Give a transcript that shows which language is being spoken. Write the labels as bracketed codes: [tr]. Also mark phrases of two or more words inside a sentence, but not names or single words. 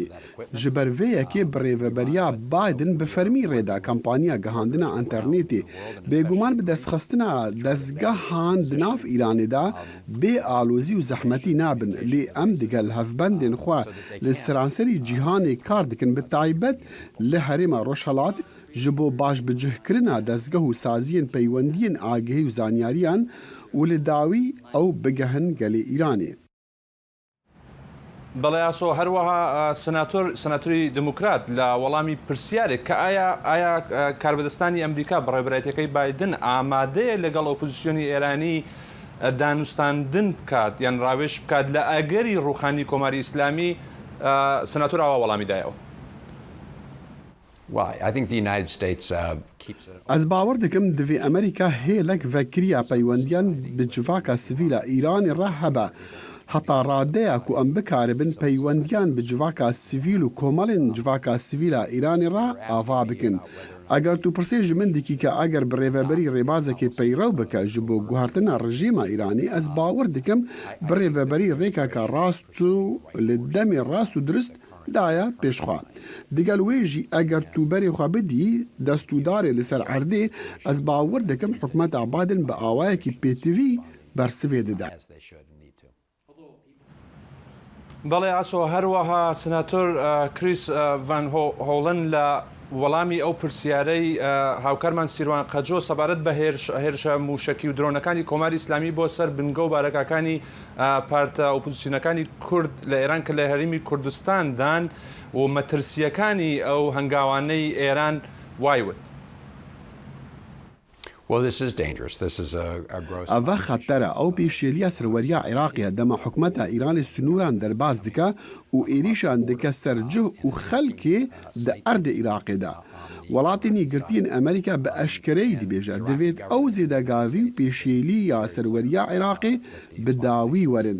[ku] Ji ber vê yekê bi rêveberiya Biden bi fermî rêda kampanya gihandina internetê bêguman bi destxistina destgehan di nav Îranê de bê alozî û zehmetî nabin lê em digel hevbendên xwe li seranserî cîhanê kar dikin bi taybet li herêma Rojhilat ji bo başbicihkirina dezgeh û saziyên peywendiyên agihî û zanyariyan û li dawî ew bigehin gelê Îranê. [ckb] بەڵێ ئاسۆ هەروەها سەناتۆری دموکرات لە وەڵامی پرسیارێک کە ئایا کاربەدەستانی ئەمریکا بەڕێبەرایەتەکەی بایدن ئامادەیە لەگەڵ ئۆپۆزیسیۆنی ئێرانی دانوستاندن بکات یان ڕاوێژ بکات لە ئەگەری ڕوخانی کۆماری ئیسلامی سەناتۆر ئاوا وەڵامی دایەوە. [ku] Ez bawer dikim divê Amerîka hêlek vekiriya peywendiyan bi civaka sivîla Îranê re hebe. Heta radeya ku em bikaribin peywendiyan bi civaka sivîl û komelên civaka sivîla Îranê re ava bikin. Eger tu pirsê ji min dikî ke eger bi rêveberî rêbazekê peyrew bike ji bo guhartina rejîma Îranî ez bawer dikim bi rêveberî rêkeka rast û li demê rast û durist daya pêşxwe. Digel wê jî eger tu berê xwe bidî destûdarê li ser erdê ez bawer dikim hikûmeta Biden bi awayekî pêtivî bersivê dide. [ckb] بەڵێ ئاسۆ هەروەها سناتۆر کریس ڤان هۆڵن لە وەڵامی ئەو پرسیارەی هاوکارمان سیروان قەجۆ سەبارەت بە هێرشە موشەکی و درۆنەکانی کۆماری ئیسلامی بۆ سەر بنگە و بارەکەکانی پارتە ئۆپۆزیسیۆنەکانی کورد لە ئێران کە لە هەرێمی کوردستان دان و مەترسیەکانی ئەو هەنگاوانەی ئێران وایوت. [ku] Eva xetera ew pêşêliya serweriya Iraqê dema hikûmeta Îranê sînoran derbas dike û êrîşan dike ser cih û xelkê di erdê Iraqê de. Welatên yêgirtiyên Amerîka bi eşkereyî dibêje divêt ew zêdegavî û pêşêliya serweriya Iraqê bi dawî werin.